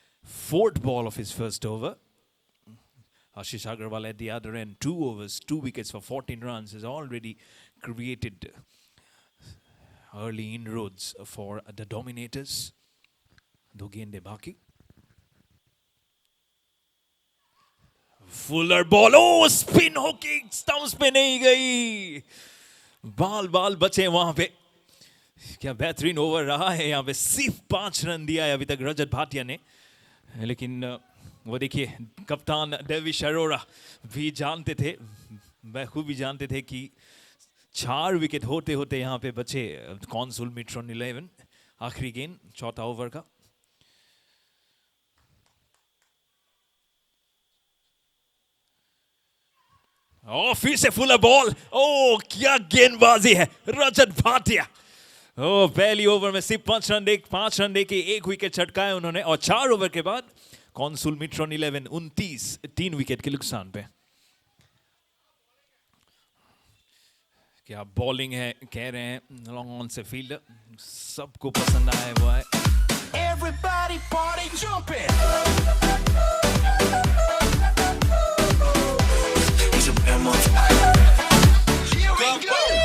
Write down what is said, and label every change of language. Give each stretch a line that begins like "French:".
English: fourth ball of his first over. Ashish Agarwal at the other end, 2 overs, 2 wickets for 14 runs, has already created early inroads for the Dominators.
Hindi: दो गेंदे बाकी.
English: Fuller ball, oh spin hooking, stumps
Hindi: पे नहीं गई. बाल बचे वहां पे. क्या बेहतरीन ओवर रहा है यहाँ पे. सिर्फ 5 रन दिया है अभी तक रजत भाटिया ने. लेकिन वो देखिए कप्तान डेविश अरोड़ा भी जानते थे, बखूबी जानते थे कि 4 विकेट होते होते यहाँ पे बचे कॉन्सुल मिट्रॉन 11. आखिरी गेंद चौथा ओवर का. फिर से फुलर बॉल. ओ क्या गेंदबाजी है रजत भाटिया. पहली ओवर में सिर्फ 5 रन दे के 1 विकेट छटकाया उन्होंने. और 4 ओवर के बाद कॉन्सुल मिट्रॉन 11 29 3 विकेट के नुकसान पे. क्या बॉलिंग है कह रहे हैं लॉन्ग ऑन से फील्डर. सबको पसंद आया वो है.
English: Everybody party jumping. Here we go.